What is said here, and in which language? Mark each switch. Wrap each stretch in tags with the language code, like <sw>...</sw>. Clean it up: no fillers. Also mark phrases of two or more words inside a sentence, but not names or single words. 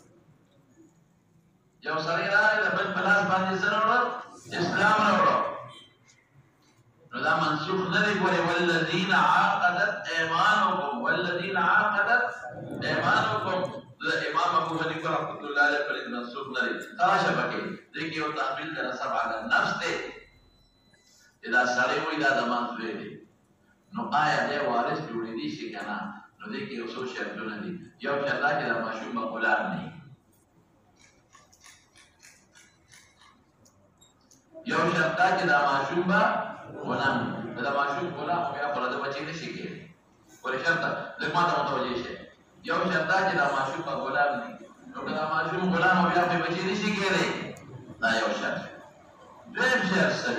<ps>یو سړی راغی د بل په لاس باندې څه راوړه اسلام راوړه نو دا منسوخ نه دی ګورې والذین</ps> <ar>عاقدت ایمانکم والذین عاقدت ایمانکم</ar> <ps>د امام ابو حنیفه</ps> <ar>رحمۃ اللہ علیہ</ar> <ps>پر منسوخ نه دی تراشه پکې دغه یو تحویل د نسب</ps> <ar>علی النفس</ar> <ps>دی دا سړی وایي دا د مانځوی دی نو آیا دی وارث جوړېدی شي که نه نو دې کې یو څو شرطونه دي یو شرط دا چې دا ماشوم به غلام نه وي یو شرط دا چې دا ماشوم به غلام دا ماشوم غلام بیا خو د بچی نه شي کېدی ولې شرط لږ ماته متوجه شئ یو شرط دا چې دا ماشوم به غلام نه وي نو که دا ماشوم غلام بیا خو بچی نه شي کېدی دا یو شرط دویم شرط څه</ps>